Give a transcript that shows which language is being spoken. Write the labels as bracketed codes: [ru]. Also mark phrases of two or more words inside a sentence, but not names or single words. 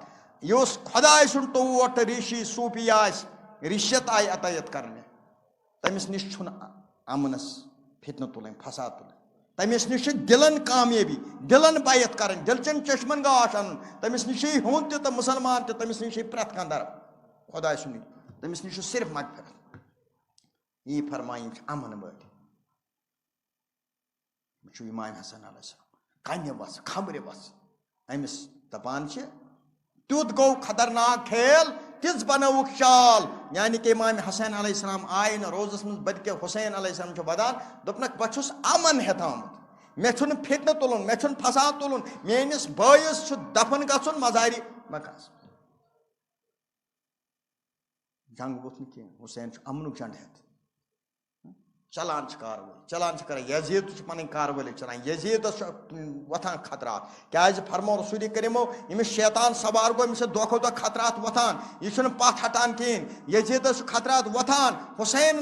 [ks] یُس خۄداے سُنٛد ٹوٹھ ریٖشی صوٗفی آسہِ رِشت آیہِ عطیت کرنہِ تٔمِس نِش چھُنہٕ امنس فتنہٕ تُلٕنۍ فساد تُلٕنۍ تٔمِس نِش چھِ دِلن کامیٲبی دِلن بیت کرٕنۍ دِلچن چشمن گاش انُن تٔمِس نِش چھِ ہیوٚنٛد تہِ تہٕ مُسلمان تہِ تٔمِس نِش چھِ پرٛٮ۪تھ کانٛہہ درب خۄداے سُنٛدٕے تٔمِس نِش چھُ صرف مغفرت یی فرمایہِ یِم چھِ امن وٲلۍ وٕچھو امام حسن علیہ السلام کنہِ وژھ خبرِ وژھ أمِس دپان چھِ تیُتھ گوٚو خطرناک کھیل تِژھ بنٲوُکھ چال یعنی کہ امام حسین علیہ السلام آیہِ نہٕ روزس منٛز بلکہِ حسین علیہ السلام چھُ ودان دوٚپنکھ بہٕ چھُس امن ہیٚتھ آمُت مےٚ چھُنہٕ فتنہٕ تُلُن مےٚ چھُنہٕ فساد تُلُن میٲنِس بٲیِس چھُ دفن گژھُن مزارِ مکانس جنگ ووٚتھ نہٕ کینٛہہ حسین چھُ امنُک جنڈٕ ہیٚتھ چلان چھِ کاروٲیی چلان چھِ کران یزیٖد چھُ پنٕنۍ کاروٲیی چلان یزیٖدس چھُ وۄتھان خطرات کیازِ فرمو رسوٗلِ کریٖمو ییٚمِس شیطان سوار گوٚو أمِس چھِ دۄہ کھۄتہٕ دۄہ خطرات وۄتھان یہِ چھُنہٕ پتھ ہٹان کِہینۍ یزیٖدس چھُ خطرات وۄتھان حسینن